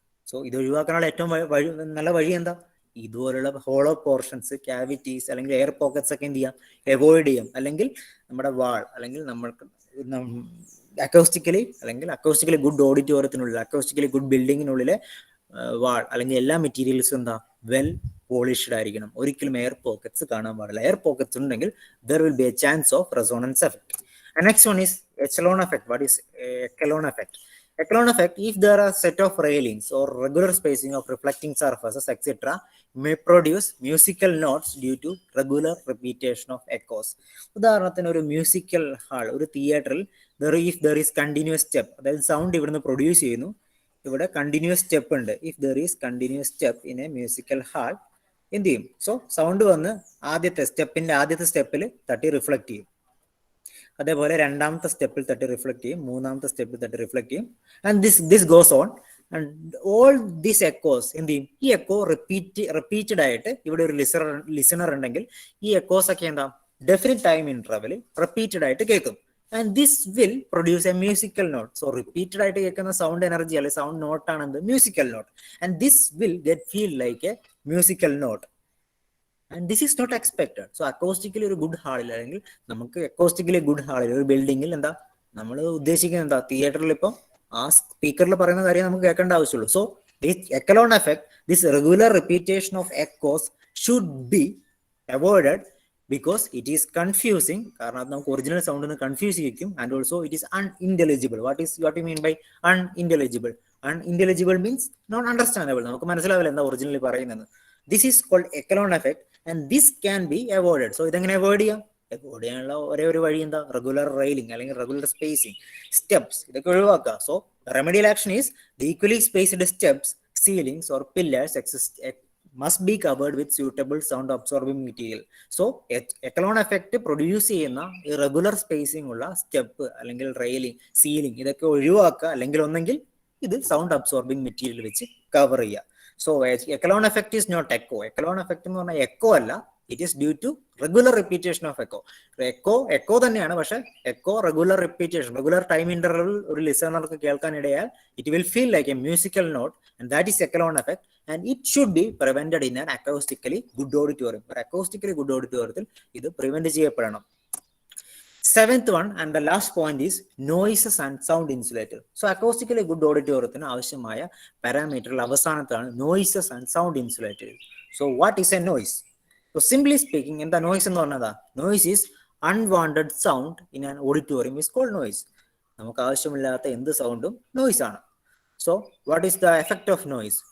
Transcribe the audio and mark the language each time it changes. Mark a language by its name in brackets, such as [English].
[Malayalam] So ഇത് ഒഴിവാക്കാനുള്ള ഏറ്റവും നല്ല വഴി എന്താ, ഇതുപോലുള്ള ഹോളോ പോർഷൻസ്, ക്യാവിറ്റീസ് അല്ലെങ്കിൽ എയർ പോക്കറ്റ്സ് ഒക്കെ എന്ത് ചെയ്യാം, അവോയ്ഡ് ചെയ്യാം. അല്ലെങ്കിൽ നമ്മുടെ വാൾ അല്ലെങ്കിൽ നമ്മൾക്ക് അക്കോസ്റ്റിക്കലി ഗുഡ് ഓഡിറ്റോറിയത്തിനുള്ളിൽ, അക്കോസ്റ്റിക്കലി ഗുഡ് ബിൽഡിങ്ങിനുള്ളിലെ വാൾ അല്ലെങ്കിൽ എല്ലാ മെറ്റീരിയൽസും എന്താ വെൽ പോളിഷ്ഡ് ആയിരിക്കണം. ഒരിക്കലും എയർ പോക്കറ്റ്സ് കാണാൻ പാടില്ല. എയർ പോക്കറ്റ്സ് ഉണ്ടെങ്കിൽ [English] there will be a chance of resonance effect. And next one is echelon effect. What is echelon effect? Echelon effect, if there are set of railings or regular spacing of reflecting surfaces etc. may produce musical notes due to regular repetition of echoes. [Malayalam] ഉദാഹരണത്തിന് ഒരു musical hall, ഒരു തിയേറ്ററിൽ [English] if there is continuous step, [Malayalam] അതായത് sound ഇവിടുന്ന് produce ചെയ്യുന്നു, ഇവിടെ continuous step ഉണ്ട്. [English] if there is continuous step in a musical hall [Malayalam] എന്ത് ചെയ്യും, സോ സൗണ്ട് വന്ന് ആദ്യത്തെ സ്റ്റെപ്പിൽ തട്ടി റിഫ്ലക്ട് ചെയ്യും. അതേപോലെ രണ്ടാമത്തെ സ്റ്റെപ്പിൽ തട്ടി റിഫ്ലക്ട് ചെയ്യും, മൂന്നാമത്തെ സ്റ്റെപ്പിൽ തട്ടി റിഫ്ലക്ട് ചെയ്യും. [English] and this goes on and all this echoes [Malayalam] എന്ത് ചെയ്യും, ഈ എക്കോ റിപ്പീറ്റഡ് ആയിട്ട്, ഇവിടെ ഒരു ലിസണർ ഉണ്ടെങ്കിൽ ഈ എക്കോസ് ഒക്കെ എന്താ ഡെഫിനിറ്റ് ടൈം ഇന്റർവെൽ റിപ്പീറ്റഡ് ആയിട്ട് കേൾക്കും. [English] And this will produce a musical note. [Malayalam] So repeated ആയിട്ട് കേൾക്കുന്ന സൗണ്ട് എനർജി അല്ലെങ്കിൽ സൗണ്ട് നോട്ട് ആണ് എന്ത്, musical not. [English] And this will feel like a musical note. And this is not expected. [Malayalam] So acoustically ഒരു good ഹാളിൽ അല്ലെങ്കിൽ നമുക്ക് acoustically good ഹാളിൽ ഒരു ബിൽഡിങ്ങിൽ എന്താ നമ്മൾ ഉദ്ദേശിക്കുന്നത് എന്താ, തിയേറ്ററിൽ ഇപ്പം ആ സ്പീക്കറിൽ പറയുന്ന കാര്യം നമുക്ക് കേൾക്കേണ്ട ആവശ്യമുള്ളൂ. [English] so this echelon effect, this regular repetition of echoes should be avoided because it is confusing [Malayalam] കാരണം അത് നമുക്ക് original സൗണ്ടിന് confuse ചെയ്യിക്കും [English] And also it is unintelligible. What you mean by unintelligible? Unintelligible means not understandable, [Malayalam] നമുക്ക് മനസ്സിലാവില്ല എന്താ ഒറിജിനലി പറയുന്നത്. [English] This is called echelon effect and this can be avoided. [Malayalam] So ഇതെങ്ങനെ avoid ചെയ്യാം? Avoid ചെയ്യാനുള്ള ഒരേ ഒരു വഴി എന്താ? റെഗുലർ റെയിലിംഗ് അല്ലെങ്കിൽ റെഗുലർ സ്പേസിംഗ്, സ്റ്റെപ്സ്, ഇതൊക്കെ ഒഴിവാക്കുക. [English] So remedial action is the equally spaced steps, ceilings or pillars must be covered with suitable sound absorbing material. [Malayalam] So echelon effect produce ചെയ്യുന്ന ഈ റെഗുലർ സ്പേസിംഗ് ഉള്ള സ്റ്റെപ്പ് അല്ലെങ്കിൽ railing, ceiling ഇതൊക്കെ ഒഴിവാക്കുക, അല്ലെങ്കിൽ ഒന്നെങ്കിൽ ഇത് സൗണ്ട് അബ്സോർബിംഗ് മെറ്റീരിയൽ വെച്ച് കവർ ചെയ്യുക. [English] So echelon effect is not echo. [Malayalam] Echelon effect എന്ന് പറഞ്ഞാൽ എക്കോ അല്ല, [English] It is due to regular repetition of echo. [Malayalam] Echo തന്നെയാണ്, പക്ഷെ echo regular repetition, regular time interval ഒരു ലിസണർക്ക് കേൾക്കാനിടയാൽ [English] It will feel like a musical note and that is echelon effect and it should be prevented in an acoustically good auditorium. [Malayalam] ഒരു അക്കൗസ്റ്റിക്കലി good ഓഡിറ്റോറിയത്തിൽ ഇത് prevent ചെയ്യപ്പെടണം. [English] Seventh one and the last point is noises and sound insulator. So acoustically good auditorium [Malayalam] ആവശ്യമായ പാരാമീറ്ററിൽ അവസാനത്താണ് [English] noises and sound insulator. So what is a noise? So simply speaking, [Malayalam] എന്താ noise എന്ന് പറഞ്ഞതാ? [English] Noise is unwanted sound in an auditorium is called noise. [Malayalam] നമുക്ക് ആവശ്യമില്ലാത്ത എന്ത് സൗണ്ടും noise ആണ്. [English] So what is the effect of noise?